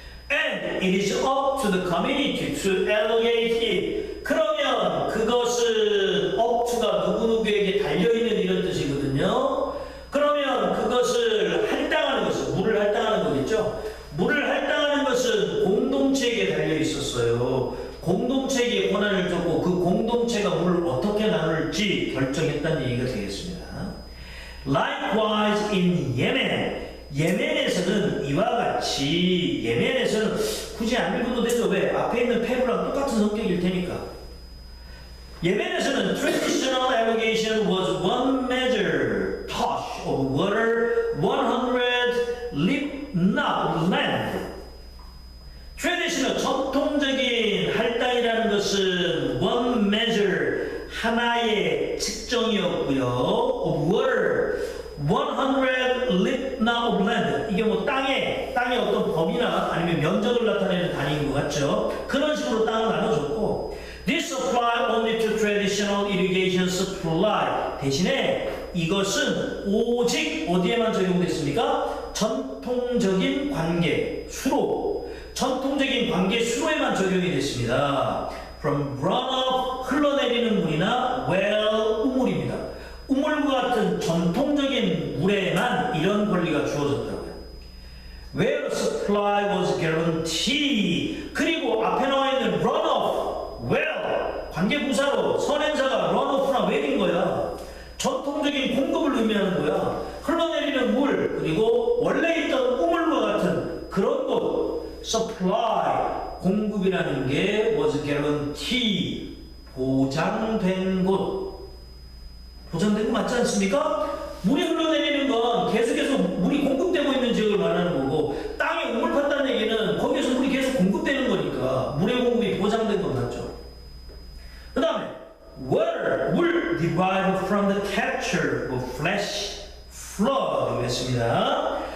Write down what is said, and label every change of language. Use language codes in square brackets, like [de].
[en] And it is up to the community to allocate it. [ko] 그러면 그것은 up to가 누구누구에게 달려있는 이런 뜻이거든요. 그러면 그것을 할당하는 것은, 물을 할당하는 거겠죠. 물을 할당하는 것은 공동체에게 달려있었어요. 공동체에게 권한을 줬고 그 공동체가 물을 어떻게 나눌지 결정했다는 얘기가 되겠습니다. [en] Likewise in Yemen, [ko] 예멘에서는 이와 같이, 예멘에서는 굳이 안 읽어도 되죠. 왜? 앞에 있는 페루랑 똑같은 성격일 테니까. 예멘에서는 [en] traditional allocation was one measure tosh of water, 100 libna land. [ko] traditional, 전통적인 할당이라는 것은 one measure, 하나의 측정이었고요. [en] of water, 100 libna of land. [ko] 이게 뭐 땅의 어떤 범위나 아니면 면적을 나타내는 단위인 것 같죠. 그런 식으로 땅을 나눠줬고, [en] this apply only to traditional irrigation supply. [ko] 대신에 이것은 오직 어디에만 적용됐습니까? 전통적인 관계, 수로. 전통적인 관계 수로에만 적용이 됐습니다. [en] From runoff, [ko] 흘러내리는 물이나 well, 우물입니다. 우물과 같은 전통적인 물에만 이런 권리가 주어졌다고요. [en] Where supply was guaranteed. [ko] 그리고 앞에 나와 있는 runoff, well, 관계부사로 선행사가 runoff나 well인 거야. 전통적인 공급을 의미하는 거야. 흘러내리는 물, 그리고 원래 있던 우물과 같은 그런 것, supply, 게 [en] was guarantee, [ko] 보장된 곳. 보장된 거 맞지 않습니까? 물이 흘러내리는 건 계속해서 물이 공급되고 있는 지역을 말하는 거고, 땅에 우물 팠다는 얘기는 거기에서 물이 계속 공급되는 거니까 물의 공급이 보장된 건 맞죠. 그 다음에 [en] water, 물 derived from the capture of flash flood [ko] 그랬습니다.